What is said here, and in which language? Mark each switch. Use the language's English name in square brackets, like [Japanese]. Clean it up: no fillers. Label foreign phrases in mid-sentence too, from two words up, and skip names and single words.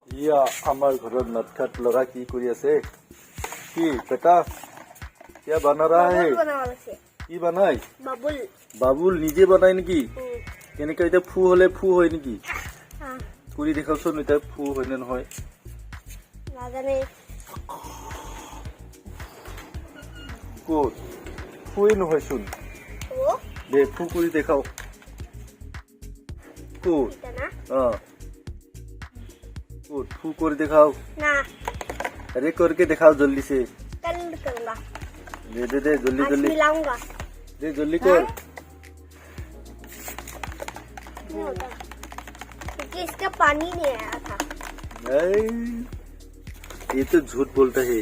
[Assamese] ইয়া আমাৰ ঘৰত নটখাট লৰা কি কৰি আছে কি বেটা [Hindi] क्या बना रहा है [Assamese] কি বানাই বাবুল বাবুল নিজে বনাই নেকি কেনেকৈ এটা ফু হলে ফু হয় নেকি কৰি দেখাওচোন এটা ফু হয় নে নহয় নাজানে ক'ত ফুই নহয় চোন দে ফু কৰি দেখাও ক'ত ক'ত [Hindi] फू कर दिखाओ ना अरे करके दिखाओ जल्दी से कल करूंगा दे दे दे जल्दी आज जल्दी मिलाऊंगा दे जल्दी कर नहीं होता क्योंकि इसका पानी नहीं आया था ये तो झूठ बोलता है